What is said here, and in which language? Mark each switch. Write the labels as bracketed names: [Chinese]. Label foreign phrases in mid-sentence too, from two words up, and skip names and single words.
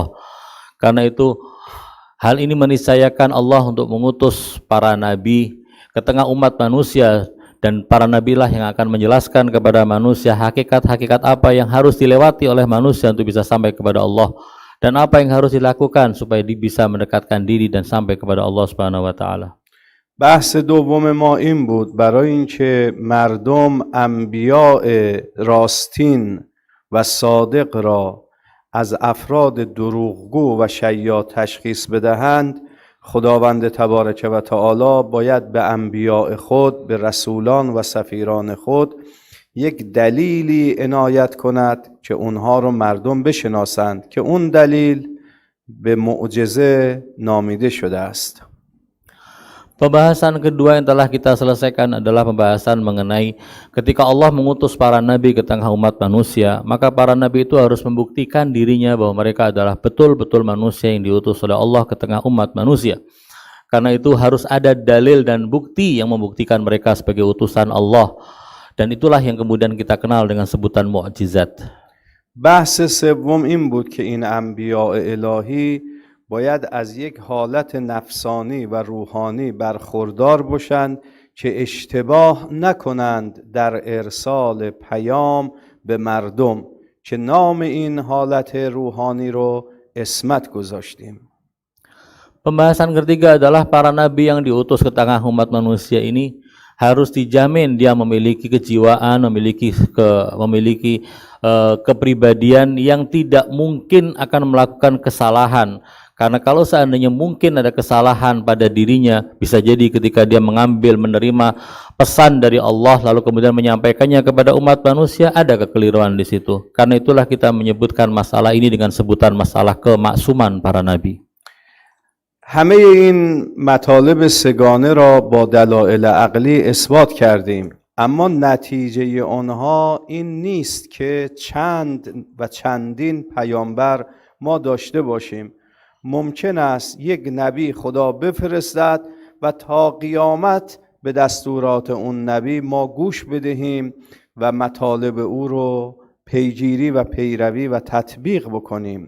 [Indonesian] Karena itu, hal ini meniscayakan Allah untuk mengutus para nabi ke tengah umat manusia, dan para nabilah yang akan menjelaskan kepada manusia hakikat-hakikat apa yang harus dilewati oleh manusia untuk bisa sampai kepada Allah, dan apa yang harus dilakukan supaya bisa mendekatkan diri dan sampai kepada Allah [Arabic] سبحانه وتعالى. [Persian] بحث دوم ما این بود برای اینکه مردم انبیاء راستین و صادق را از افراد دروغگو و شیاد تشخیص بدهند، خداوند [Arabic] تبارک و تعالی [Persian] باید به انبیاء خود، به رسولان و سفیران خود یک دلیلی عنایت کند که اونها رو مردم بشناسند که اون دلیل به معجزه نامیده شده است. [Indonesian] Pembahasan kedua yang telah kita selesaikan adalah pembahasan mengenai ketika Allah mengutus para nabi ke tengah umat manusia, maka para nabi itu harus membuktikan dirinya bahwa mereka adalah betul-betul manusia yang diutus oleh Allah ke tengah umat manusia. Karena itu harus ada dalil dan bukti yang membuktikan mereka sebagai utusan Allah. Dan itulah yang kemudian kita kenal dengan sebutan mukjizat. [Persian] بحث سوم این بود که این انبیاء الهی باید از یک حالت نفسانی و روحانی برخوردار باشند که اشتباه نکنند در ارسال پیام به مردم که نام این حالت روحانی رو اسمت گذاشتیم. [Indonesian] Pembahasan ketiga adalah para nabi yang diutus ke tengah umat manusia ini harus dijamin dia memiliki kejiwaan, memiliki kepribadian yang tidak mungkin akan melakukan kesalahan. Karena kalau seandainya mungkin ada kesalahan pada dirinya, bisa jadi ketika dia menerima pesan dari Allah lalu kemudian menyampaikannya kepada umat manusia, ada kekeliruan di situ. Karena itulah kita menyebutkan masalah ini dengan sebutan masalah kemaksuman para nabi. [Persian] همه این مطالب سگانه را با دلایل عقلی اثبات کردیم، اما نتیجه آنها این نیست که چند و چندین پیامبر ما داشته باشیم. ممکن است یک نبی خدا بفرستد و تا قیامت به دستورات اون نبی ما گوش بدهیم و مطالب او رو پیگیری و پیروی و تطبیق بکنیم.